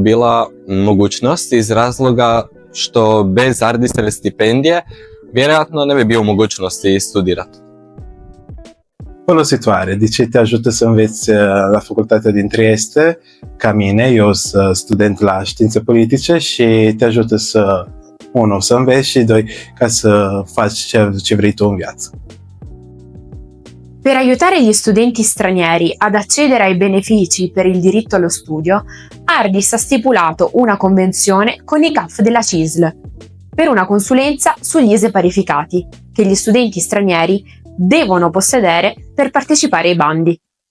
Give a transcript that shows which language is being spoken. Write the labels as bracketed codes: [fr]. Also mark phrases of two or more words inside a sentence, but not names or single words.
[hr] bila mogućnost iz razloga što bez Ardisove stipendije vjerojatno ne bi bio u mogućnosti studirati. [it] Può situare, dice [ro] ti ajută să înveți la facultatea din Trieste, ca mine, eu sunt student la științe politice și te ajută să înveți și doi, ca să faci ce vrei tu în viață. [it] Per aiutare gli studenti stranieri ad accedere ai benefici per il diritto allo studio, Ardis ha stipulato una convenzione con i CAF della CISL per una consulenza sugli ISEE parificati che gli studenti stranieri devono possedere per partecipare ai bandi.